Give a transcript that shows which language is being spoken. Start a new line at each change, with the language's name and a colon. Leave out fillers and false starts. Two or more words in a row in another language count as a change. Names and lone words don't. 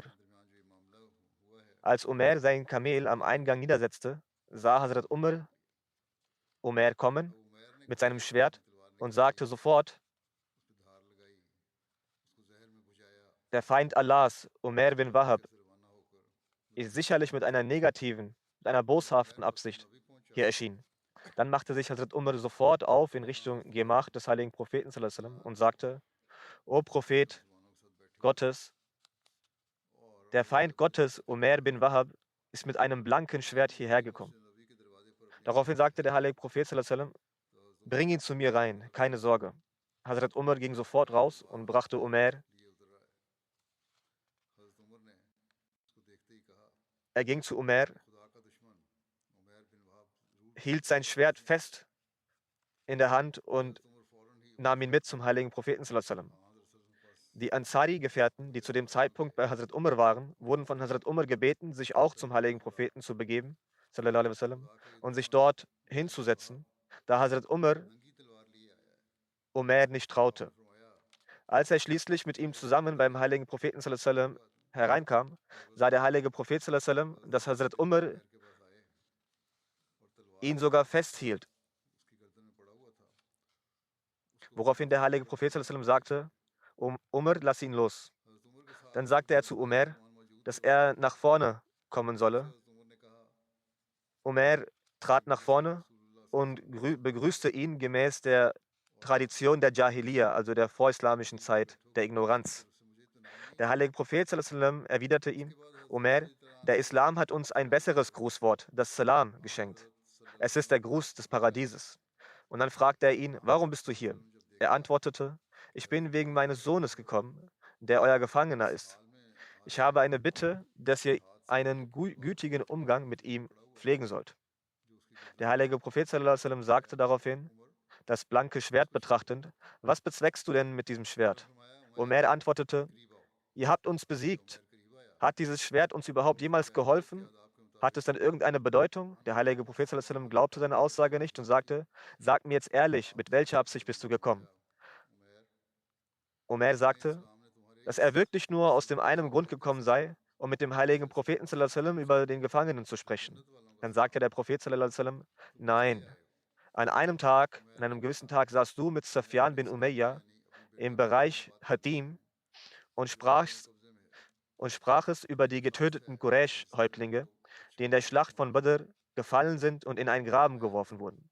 German: Als Umair sein Kamel am Eingang niedersetzte, sah Hazrat Umair kommen mit seinem Schwert und sagte sofort, der Feind Allahs, Umair bin Wahab, ist sicherlich mit einer negativen, mit einer boshaften Absicht hier erschienen. Dann machte sich Hazrat Umar sofort auf in Richtung Gemach des heiligen Propheten
Arabic: صلى الله عليه وسلم
German: und sagte, O Prophet Gottes, der Feind Gottes, Umair bin Wahab, ist mit einem blanken Schwert hierher gekommen. Daraufhin sagte der heilige Prophet
Arabic: صلى الله عليه وسلم,
German: bring ihn zu mir rein, keine Sorge. Hazrat Umar ging sofort raus und brachte Umair. Er ging zu Umair, hielt sein Schwert fest in der Hand und nahm ihn mit zum heiligen Propheten
Arabic: صلى الله عليه وسلم.
German: Die Ansari-Gefährten, die zu dem Zeitpunkt bei Hazrat Umar waren, wurden von Hazrat Umar gebeten, sich auch zum heiligen Propheten zu begeben,
Arabic: صلى الله عليه وسلم,
German: und sich dort hinzusetzen, da Hazrat Umar nicht traute. Als er schließlich mit ihm zusammen beim heiligen Propheten
Arabic: صلى الله عليه وسلم
German: hereinkam, sah der heilige Prophet
Arabic: صلى الله عليه وسلم,
German: dass Hazrat Umar ihn sogar festhielt. Woraufhin der heilige Prophet
Arabic: صلى الله عليه وسلم
German: sagte, Umar, lass ihn los. Dann sagte er zu Umair, dass er nach vorne kommen solle. Umair trat nach vorne und begrüßte ihn gemäß der Tradition der Jahiliya, also der vorislamischen Zeit, der Ignoranz. Der heilige Prophet
Arabic: صلى الله عليه وسلم
German: erwiderte ihm, Umair, der Islam hat uns ein besseres Grußwort, das Salam, geschenkt. Es ist der Gruß des Paradieses. Und dann fragte er ihn, warum bist du hier? Er antwortete, ich bin wegen meines Sohnes gekommen, der euer Gefangener ist. Ich habe eine Bitte, dass ihr einen gütigen Umgang mit ihm pflegen sollt. Der heilige Prophet
Arabic: صلى الله عليه وسلم
German: sagte daraufhin, das blanke Schwert betrachtend, was bezweckst du denn mit diesem Schwert? Umair antwortete, ihr habt uns besiegt. Hat dieses Schwert uns überhaupt jemals geholfen? Hat es dann irgendeine Bedeutung? Der heilige Prophet
Arabic: صلى الله عليه وسلم
German: glaubte seine Aussage nicht und sagte, sag mir jetzt ehrlich, mit welcher Absicht bist du gekommen? Umair sagte, dass er wirklich nur aus dem einen Grund gekommen sei, um mit dem heiligen Propheten
Arabic: صلى الله عليه وسلم
German: über den Gefangenen zu sprechen. Dann sagte der Prophet
Arabic: صلى الله عليه وسلم,
German: nein, an einem gewissen Tag saßt du mit Safyan bin Umayya im Bereich Hatim und sprachst über die getöteten Quraysh-Häuptlinge, die in der Schlacht von Badr gefallen sind und in einen Graben geworfen wurden.